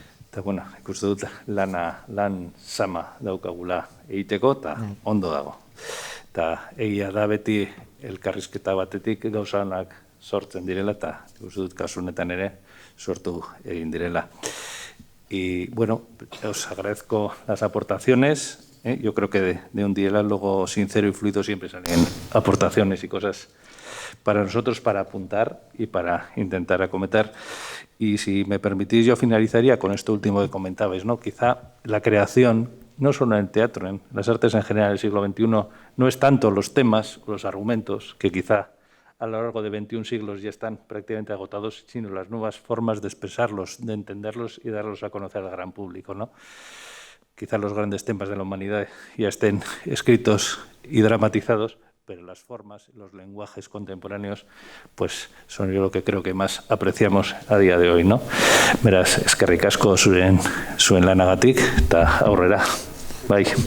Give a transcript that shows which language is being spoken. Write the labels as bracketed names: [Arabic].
[Basque] Eta, bueno, ikuste dut lan sama daukagula egiteko, eta ondo dago. Eta egia da beti elkarrizketa batetik gauzanak sortzen direla, eta ikuste dut kasunetan ere sortu egin direla. [Spanish] Y bueno, os agradezco las aportaciones. Yo creo que de un diálogo sincero y fluido siempre salen aportaciones y cosas para nosotros para apuntar y para intentar acometer. Y si me permitís, yo finalizaría con esto último que comentabais, ¿no? Quizá la creación, no solo en el teatro, en las artes en general del siglo XXI, no es tanto los temas o los argumentos, que quizá a lo largo de 21 siglos ya están prácticamente agotados, sino las nuevas formas de expresarlos, de entenderlos y darlos a conocer al gran público, ¿no? Quizá los grandes temas de la humanidad ya estén escritos y dramatizados, pero las formas, los lenguajes contemporáneos, pues son yo lo que creo que más apreciamos a día de hoy, ¿no? [Basque] Beraz, eskerrik asko zuen lanagatik, eta aurrera. Bai.